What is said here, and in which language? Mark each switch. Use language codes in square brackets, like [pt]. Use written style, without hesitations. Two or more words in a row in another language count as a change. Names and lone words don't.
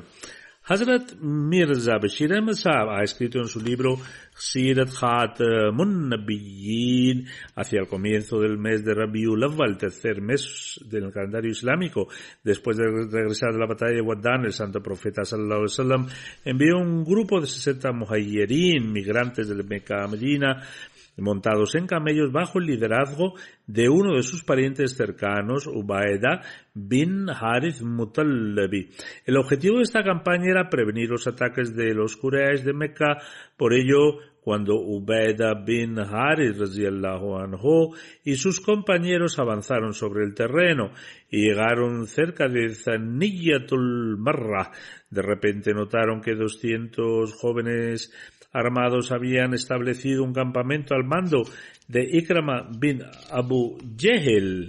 [es] Hazrat Mirza Bashir Ahmad Sahab ha escrito en su libro Sirat Khatamun Nabiyyin, hacia el comienzo del mes de Rabiul Awwal, tercer mes del calendario islámico, después de regresar de la batalla de Waddan, el santo profeta [ar] صلى الله عليه وسلم [es] envió un grupo de 60 muhajirin, migrantes de Meca a Medina, montados en camellos bajo el liderazgo de uno de sus parientes cercanos, Ubaida bin Harith Mutallabi. El objetivo de esta campaña era prevenir los ataques de los Quraysh de Meca. Por ello, cuando Ubaida bin Harith [ar] رضي الله عنه [es] y sus compañeros avanzaron sobre el terreno y llegaron cerca de Thaniyatul Marra, de repente notaron que 200 jóvenes armados habían establecido un campamento al mando de Ikrama bin Abu Jahl.